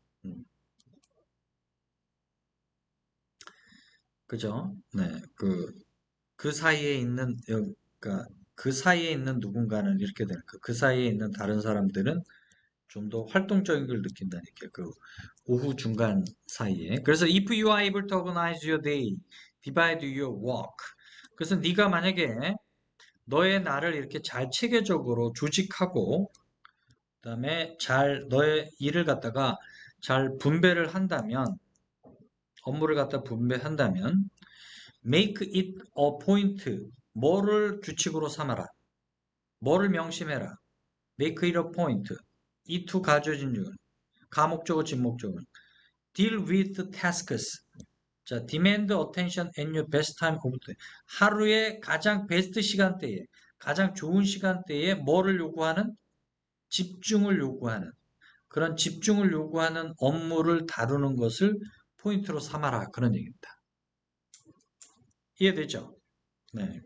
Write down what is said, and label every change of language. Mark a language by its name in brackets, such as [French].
[Korean] 음, 그죠? 네, 그 사이에 있는, 그러니까 그 사이에 있는 누군가는 이렇게 되는 거. 그 사이에 있는 다른 사람들은 좀 더 활동적인 걸 느낀다는 게 그 오후 중간 사이에. 그래서 [English] if you are able to organize your day, divide your work. [Korean] 그래서 네가 만약에 너의 날을 이렇게 잘 체계적으로 조직하고 그다음에 잘 너의 일을 갖다가 잘 분배를 한다면 업무를 갖다 분배한다면 [English] make it a point. [Korean] 뭐를 규칙으로 삼아라. 뭐를 명심해라. [English] make it a point. [Korean] 이 두 가져진 중 가목적어 진목적은 [English] deal with tasks. [Korean] 자, [English] demand attention and your best time of the day. [Korean] 하루의 가장 베스트 시간대에 가장 좋은 시간대에 뭐를 요구하는? 집중을 요구하는 그런 집중을 요구하는 업무를 다루는 것을 포인트로 삼아라. 그런 얘기입니다. 이해되죠? 네.